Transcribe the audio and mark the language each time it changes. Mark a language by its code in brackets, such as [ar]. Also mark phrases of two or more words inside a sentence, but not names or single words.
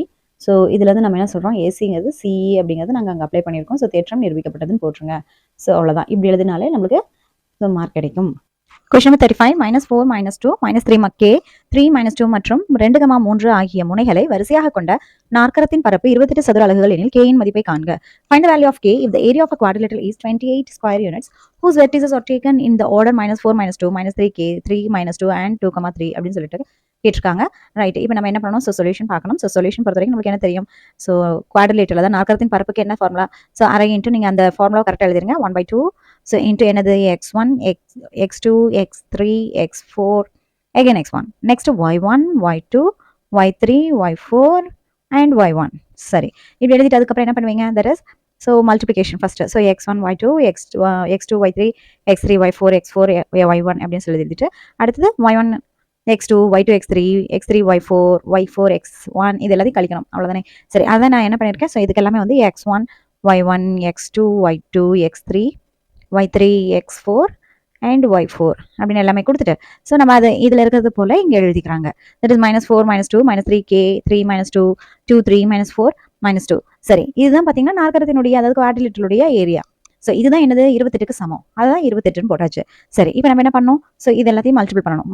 [ta] ஸோ இதுல இருந்து நம்ம என்ன சொல்கிறோம், ஏசிங்கிறது சிஇ அப்படிங்கிறது நாங்கள் அங்கே அப்ளை பண்ணியிருக்கோம். ஸோ தேற்றம் நிரூபிக்கப்பட்டதுன்னு போட்டுருங்க. ஸோ அவ்வளோதான், இப்படி எழுதினாலே நம்மளுக்கு மார்க் கிடைக்கும். [en] Question number 35, [ta] -4, -2, -3 k, 3, -2 மற்றும் 2, 3 ஆகிய முனைகளை வரிசையாக கொண்ட நாற்கரத்தின் பரப்பு 28 சதுர அலகுகள் எனில் k இன் மதிப்பை காண்க. [en] Find the value of k if the area of a quadrilateral is 28 square units whose vertices are taken in the order -4, -2, -3 k, 3, -2 and 2, 3 [ta] அப்படின்னு சொல்லிட்டு கேட்டிருக்காங்க. ரைட், இப்போ நம்ம என்ன பண்ணணும், ஸோ சொல்யூஷன் பார்க்கணும். ஸோ சொல்யூஷன் பொறுத்த வரைக்கும் நமக்கு என்ன தெரியும், [en] so quadrilateral [ta] அதாவது நாற்கரத்தின் பரப்புக்கு என்ன ஃபார்முலா, ஸோ அரை இன்ட்டு நீங்கள் அந்த ஃபார்முலா கரெக்டாக எழுதிருங்க. [en] 1/2 so into என்னது x1 x2 x3 x4 again x1 next y1 y2 y3 y4 and y1. [ta] சரி, இப்படி எழுதிட்டு அதுக்கப்புறம் என்ன பண்ணுவீங்க, [en] that is so multiplication first. [ta] ஸோ x1 y2 x2 y3 x3 y4 x4 y1 அப்படின்னு சொல்லி எழுதிட்டு அடுத்தது y1 x2 y2 x3 x3 y4 y4 x1 இது எல்லாத்தையும் கழிக்கணும், அவ்வளோதானே. சரி, அதான் நான் என்ன பண்ணியிருக்கேன், ஸோ இதுக்கு எல்லாமே வந்து x1 y1 x2 y2 x3 y3 x4 and y4 அப்படின்னு எல்லாமே கொடுத்துட்டு ஸோ நம்ம அது இதில் இருக்கிறது போல் இங்கே எழுதிக்கிறாங்க. [en] that is -4 -2 -3 k 3 -2 2 3 -4 -2. [ta] சரி, இதுதான் பார்த்தீங்கன்னா நாற்கரத்தினுடைய அதாவது குவாட்ரிலேட்டருடைய ஏரியா. ஸோ இதுதான் என்னது 28க்கு சமம், அதுதான் 28ன்னு போட்டாச்சு. சரி, இப்போ நம்ம என்ன பண்ணணும், ஸோ இது எல்லாத்தையும் மல்டிபிள் பண்ணணும்.